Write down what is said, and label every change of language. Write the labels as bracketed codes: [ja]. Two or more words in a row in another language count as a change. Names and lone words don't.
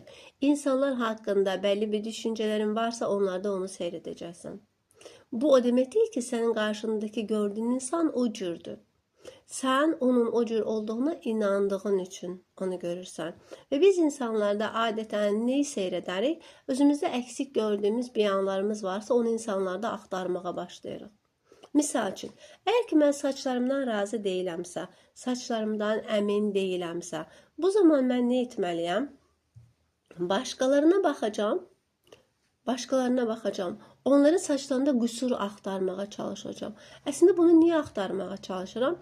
[tr] İnsanlar hakkında belli bir düşüncelerin varsa onlarda onu seyredeceksin. Bu o demek değil ki senin karşındaki gördüğün insan o cürdür. Sen onun o cür olduğuna inandığın için onu görürsən. Ve biz insanlarda adeten neyi seyrederik? Özümüzde eksik gördüğümüz bir yanlarımız varsa onu insanlarda [az] aktarmağa başlayırıq. Misal üçün, [tr] eğer ki [az] mən saçlarımdan razı deyiləmsə, saçlarımdan əmin deyiləmsə, bu zaman mən nə etməliyəm? [tr] Başkalarına bakacağım. [az] Onların saçlarında qüsur axtarmağa çalışacağım. Əslində bunu niye axtarmağa çalışıram?